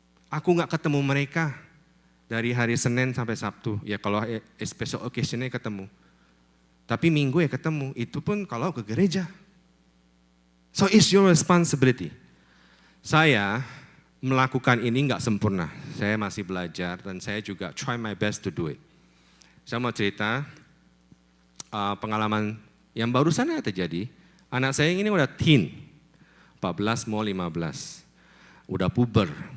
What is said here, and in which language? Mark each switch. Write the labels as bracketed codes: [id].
[id] Aku gak ketemu mereka dari hari Senin sampai Sabtu. Ya kalau [en] special occasion- [id] nya ketemu. Tapi Minggu ya ketemu, itu pun kalau ke gereja. [en] So it's your responsibility. [id] Saya melakukan ini nggak sempurna. Saya masih belajar dan saya juga [en] try my best to do it. [id] Saya mau cerita pengalaman yang barusan terjadi. Anak saya ini udah teen, 14 mau 15, udah puber.